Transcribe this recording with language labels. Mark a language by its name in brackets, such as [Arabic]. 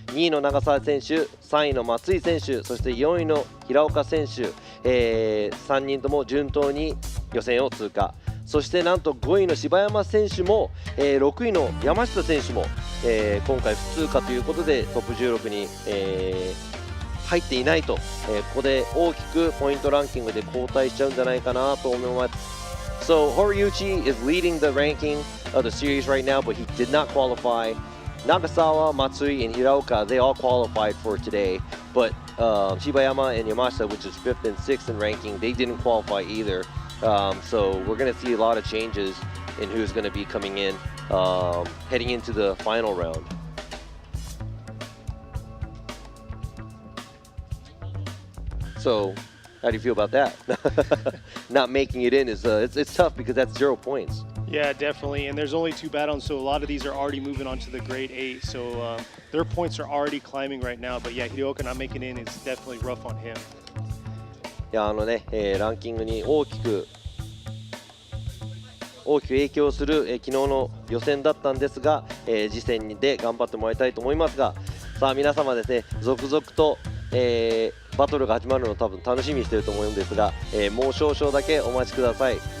[Japanese] 2位の長澤選手、3位の松井選手、そして4位の平岡選手、3人とも順当に予選を通過。そしてなんと5位の柴山選手も、6位の山下選手も、今回不通過ということでトップ16に、入っていないと、ここで大きくポイントランキングで後退しちゃうんじゃないかなと思います。 [English] So Horiuchi is leading the ranking of the series right now, but he did not qualify. Nagasawa, Matsui, and Hiraoka, they all qualified for today, but Shibayama and Yamashita, which is 5th and 6th in ranking, they didn't qualify either. So we're going to see a lot of changes in who's going to be coming in, heading into the final round. So how do you feel about that? Not making it in is it's tough because that's 0 points. Yeah, definitely. And there's only 2 battles, so a lot of these are already moving on to the grade 8. So their points are already climbing right now. But yeah, Hideoka not making it in is definitely rough on him. [Japanese] いやランキングに大きく影響する、昨日の予選だったんですが、次戦で頑張ってもらいたいと思いますが、さあ皆様ですね、続々と、バトルが始まるのを多分楽しみにしていると思うんですが、もう少々だけお待ちください。